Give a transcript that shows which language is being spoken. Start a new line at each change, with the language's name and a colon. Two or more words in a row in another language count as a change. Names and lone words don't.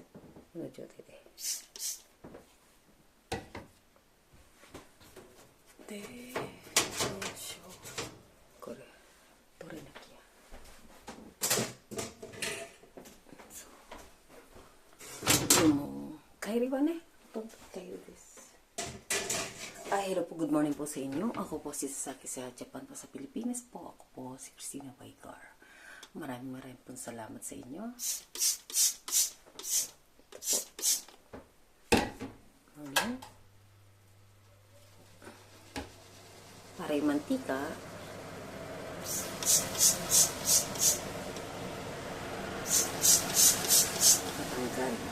Japanese: この状態でどうしよう、これ取れなきゃ。でも帰りはね、ほとんど帰りです。
Filipino: Hello po, good morning po sa inyo. Ako po si Sasaki sa Japan po sa Pilipinas po. Ako po si Christina Baygar. Maraming pong salamat sa inyo. Para yung mantika, matanggal.